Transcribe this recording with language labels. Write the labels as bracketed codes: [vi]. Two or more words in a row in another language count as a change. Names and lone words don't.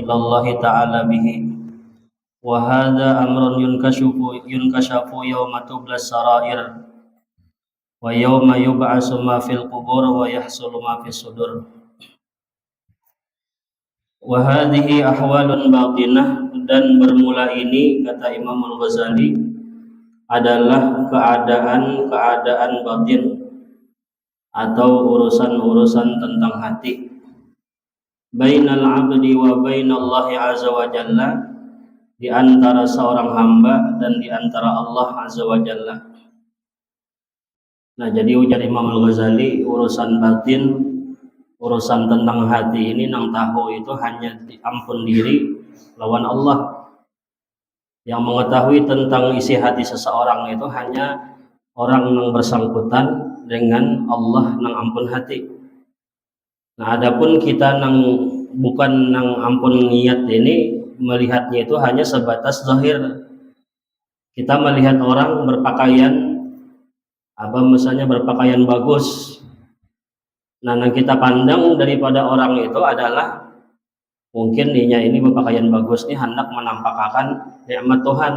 [ar] الله تعالى به وهذا أمر ينكشف يوم تبلى السرائر ويوم يبعث ما في القبور ويحصل ما في الصدور وهذه أحوال باطنة. [id] Dan bermula ini, kata Imam Al-Ghazali, adalah keadaan batin atau urusan-urusan tentang hati, [ar] بين العبد وبين الله عز وجل, [id] di antara seorang hamba dan di antara Allah [ar] عز وجل. [bjn] Nah, jadi ujar Imam Al-Ghazali, urusan batin, urusan tentang hati ini nang tahu itu hanya ampun diri lawan Allah. [id] Yang mengetahui tentang isi hati seseorang itu hanya orang yang bersangkutan dengan Allah nang ampun hati. [bjn] Nah, adapun kita nang bukan nang ampun niat ini, melihatnya itu hanya sebatas zahir. [id] Kita melihat orang berpakaian misalnya berpakaian bagus. Nah, yang kita pandang daripada orang itu adalah mungkin dinya ini berpakaian bagus nih hendak menampakkan nikmat Tuhan.